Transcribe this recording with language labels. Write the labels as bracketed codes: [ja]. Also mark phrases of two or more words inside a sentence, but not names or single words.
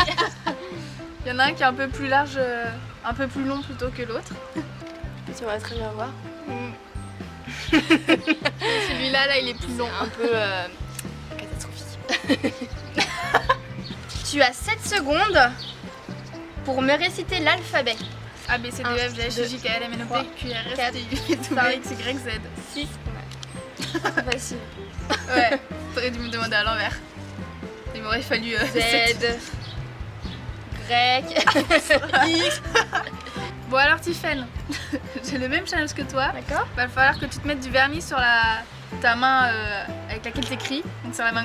[fr] Il y en a un qui est un peu plus large, un peu plus long plutôt que l'autre. Tu vas très bien voir. Celui-là, là, il est plus long. Un peu catastrophique. Tu as 7 secondes pour me réciter l'alphabet. A, B, C, D, E, F, G, H, I, J, K, L, M, N, O, P, Q, R, S, 4, T, U, V, W, X, Y, Z. 6. Ouais. C'est facile. Ouais, t'aurais dû me demander à l'envers. Il m'aurait fallu Z. Y. X. Bon alors Tiffen, j'ai le même challenge que toi. D'accord. Va falloir que tu te mettes du vernis sur ta main avec laquelle t'écris, donc sur la main